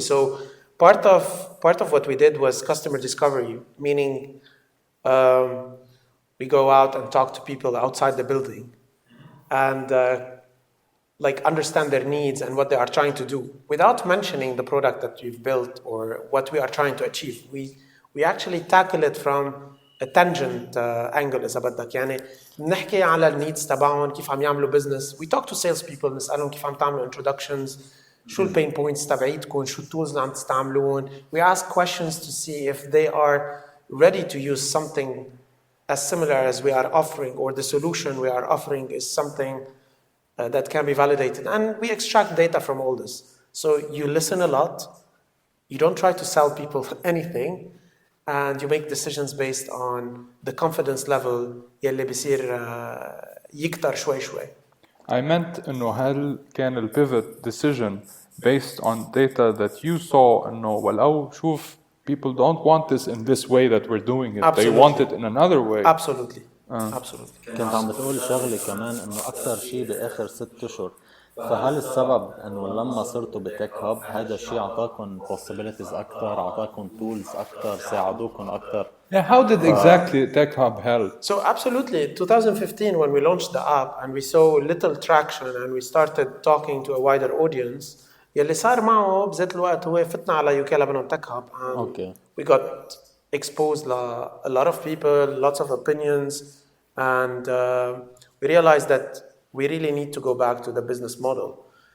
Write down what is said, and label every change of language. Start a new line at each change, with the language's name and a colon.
English: So part of what we did was customer discovery, meaning we go out and talk to people outside the building and understand their needs and what they are trying to do without mentioning the product that we've built or what we are trying to achieve. We actually tackle it from a tangent angle
Arabic: إذا بدك. يعني نحكي على النيدز تبعهم كيف عم يعملوا
English: business. We talk to sales people
Arabic: نسألهم كيف عم تعملوا introductions, شو ال pain points تبعيتكم, شو التولز اللي عم تستعملون.
English: We ask questions to see if they are ready to use something as similar as we are offering, or the solution we are offering is something that can be validated. And we extract data from all this. So you listen a lot, you don't try to sell people anything, and you make decisions based on the confidence level
Arabic: يلي بيصير يكتر شوي شوي.
English: I meant
Arabic: إنه هل كان ال
English: pivot decision based on data that you saw
Arabic: إنه ولو شوف
English: people don't want this in this way that we're doing it. Absolutely. They want it in another way. Absolutely. Absolutely.
Arabic: كنت عم بتقول شغلة كمان انه اكثر شيء باخر 6 اشهر، فهل السبب انه لما صرتوا بتك هاب هذا الشيء اعطاكم possibilities اكثر، اعطاكم tools اكثر، ساعدوكم اكثر؟
English: Yeah, how did exactly Tech Hub help? So absolutely, 2015 when we launched the app and we saw little traction and we started talking to a wider audience,
Arabic: يلي صار معه بذات الوقت هو فتنا على
English: UK Lebanon Tech Hub and Okay. we got exposed to a lot of people, lots of opinions, and we realized that we really need to go back to the business model.